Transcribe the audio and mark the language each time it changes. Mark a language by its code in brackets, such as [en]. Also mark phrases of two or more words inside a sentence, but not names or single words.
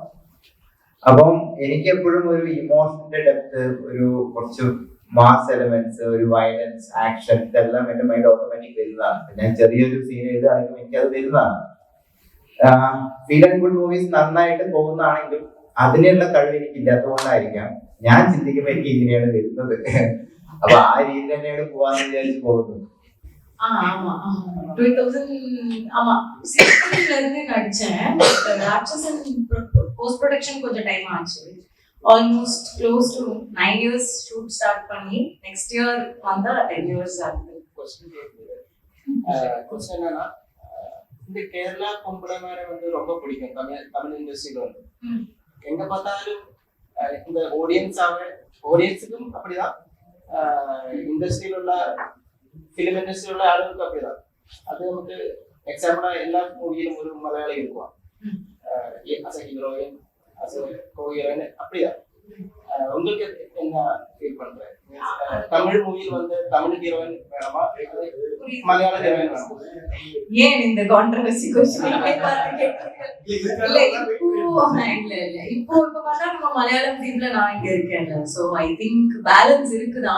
[ml] അപ്പം എനിക്ക് എപ്പോഴും ഒരു ഇമോഷന്റെ ഡെപ്ത്, ഒരു കുറച്ച് [en] mass elements, [ml] ഒരു വയലൻസ്, ആക്ഷൻ, ഇതെല്ലാം എന്റെ [en] mind automatic [ml] വരുന്നതാണ്. ഞാൻ ചെറിയൊരു സീൻ എഴുതുകയാണെങ്കിൽ എനിക്ക് അത് വരുന്നതാണ്. [en] feel and good movies [ml] നന്നായിട്ട് പോകുന്നതാണെങ്കിലും അതിനുള്ള കഴിവ് എനിക്ക് ഇല്ലാത്തതുകൊണ്ടായിരിക്കാം ഞാൻ ചിന്തിക്കുമ്പോൾ എനിക്ക് ഇങ്ങനെയാണ് വരുന്നത്. അപ്പൊ ആ രീതി തന്നെയാണ് പോവാന്ന് വിചാരിച്ച് പോകുന്നത്. [ta] ஆமா 2000 ஆமா 16ல இருந்து நடிச்சேன். ராட்சசன் [en] post production [ta] கொஞ்சம் டைம் ஆச்சு. [en] almost close to 9 years shoot start [ta] பண்ணி [en] next year [ta] வந்தா [en] 10 years [ta] ஆகுது. क्वेश्चन என்னன்னா, இந்த கேரளா பொம்பளைமாரை வந்து ரொம்ப பிடிக்கும் தமிழ் இண்டஸ்ட்ரியில வந்து. எங்க பார்த்தாலும் இந்த ஆடியன்ஸுக்கும் அப்படிதான், இண்டஸ்ட்ரியில உள்ள [ml] ഫിലിം ഇൻഡസ്ട്രിയിലുള്ള ആളുകൾക്ക് [ta] அப்படிதான். [ml] അത് നമുക്ക് എക്സാമ്പിളാ എല്ലാ മൂവിയിലും ഒരു മലയാളി இருக்கும். [en] as a heroine, as a co-heroine அப்படிதான். [ta] உங்களுக்கு என்ன ஃபீல் பண்றேன்? தமிழ் மூவியில் வந்து தமிழ் ஹீரோயின் வேணுமா, மலையாள ஹீரோயின் வேணுமா? ஏன் இந்த கான்ட்ரோவர்சி क्वेश्चन இல்ல இப்போ பார்த்தா நம்ம மலையாளம் டீம்ல நான் இங்க இருக்கேன்ல, [en] so I think [ta] பேலன்ஸ் இருக்குதான்.